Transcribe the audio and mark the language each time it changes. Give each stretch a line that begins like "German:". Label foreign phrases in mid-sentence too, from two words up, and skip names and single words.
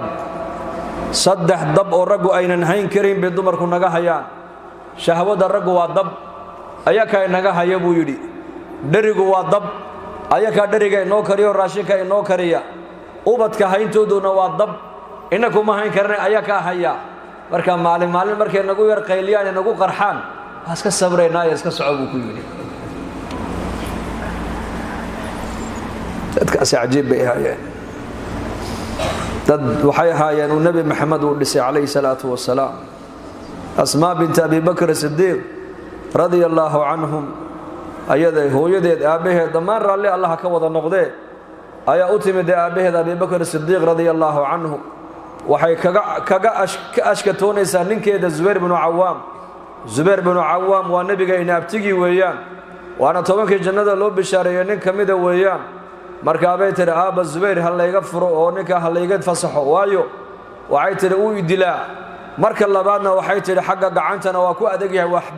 Somali: dab oo raggu aynan hayn karin bay dumarku naga hayaan shahwada raggu waa dab ayaka naga haya buu yiri dharigu waa dab ayaka dhariga inoo kariyo raashinka inoo kariya ubadka hayntooduna waa dab inaku ma hayn karnay ayaka haya marka maalin markay nagu yar qayliyaan nagu qarxaan iska sabreenaa iska socod ku yiri dadka ajaib bay hayeen dad waxay hayeen nabi maxamed uu dhisay
Arabic: عليه الصلاة والسلام
Somali: asmaa bint abi bakr as-siddiq
Arabic: رضي الله عنهم
Somali: ayada hooyadeed aabaheed dhamaan raalli allah ka wada noqdee ayaa u timid aabaheed abi bakr as-siddiq
Arabic: رضي الله عنه
Somali: waxay kaga ashkatoonaysaa ninkeeda Zubayr ibn Awwam waa nabiga inaabtigi weeyaan waana tobankii jannada loo bishaareeyay nin kamida weeyaan marka bay tiri aaba Zubayr hal layga furo oo ninka hal layga fasaxo waayo waxay tiri uu idilaa marka labaadna waxay tiri xagga gacantana waa ku adag yahay wax